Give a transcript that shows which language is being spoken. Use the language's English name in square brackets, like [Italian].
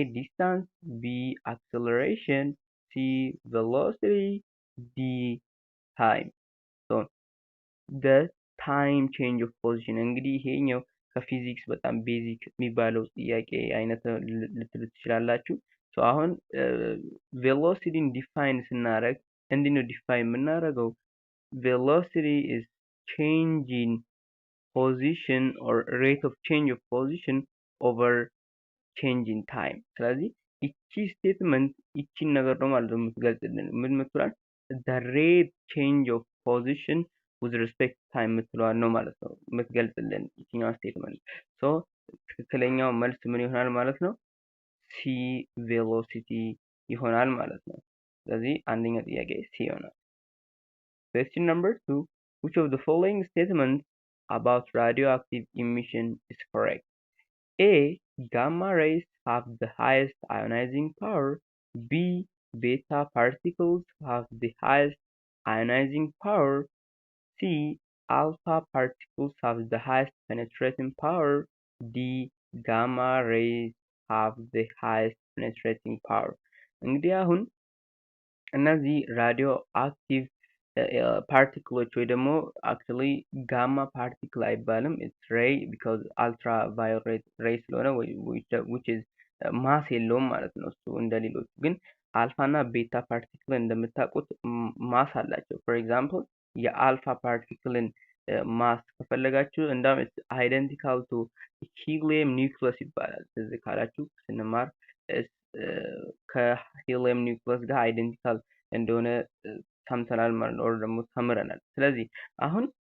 [English] Distance, B. Acceleration, C. Velocity, D. Time. So the time change of position [Amharic] እንግዲህ ይሄኛው ከፊዚክስ በጣም ቤዚክ የሚባለው ጥያቄ አይነት ልትሉ ትችላላችሁ። ሶ አሁን ቬሎሲቲን ዲፋይን ስናደርግ እንዴት ነው ዲፋይን የምናደርገው? [English] ቬሎሲቲ is change in position or rate of change of position over change in time። [Amharic] ስለዚህ እቺ ስቴትመንት እቺን ነገር ነው ማለት ነው የምትገልጽልን። ምን ምትላል? [English] the rate change of position with respect to time [Amharic] ምትለዋል ነው ማለት ነው የምትገልጽልን እቺኛው ስቴትመንት። ሶ ትክክለኛው መልስ ምን ይሆናል ማለት ነው? ሲ ቬሎሲቲ ይሆናል ማለት ነው። ስለዚህ አንደኛ ጥያቄ ሲ ይሆናል። [English] Question number 2, which of the following statements about radioactive emission is correct? A. Gamma rays have the highest ionizing power. B. Beta particles have the highest ionizing power. C. Alpha particles have the highest penetrating power. D. Gamma rays have the highest penetrating power. [Amharic] እንግዲህ አሁን እነዚህ ራዲዮ አክቲቭ ፓርቲክሎች ወይ ደግሞ አክቹዋሊ ጋማ ፓርቲክል አይባልም። ኢትስ ሬይ ቢካዝ አልትራ ቫዮሌት ሬይ ስለሆነ which is ማስ የለውም ማለት ነው። እሱ እንደሌሎቹ ግን አልፋ እና ቤታ ፓርቲክል እንደምታውቁት ማስ አላቸው። ፎር ኤግዛምፕል የአልፋ ፓርቲክልን ማስ ከፈለጋችሁ እንዳውም አይደንቲካል ቱ ሂሊየም ኒውክለስ ይባላል። ትዝ ካላችሁ ስንማር ከሂሊየም ኒውክለስ ጋር አይደንቲካል እንደሆነ ሰምተናል ማለት ነው፣ ደግሞ ተምረናል። ስለዚህ አሁን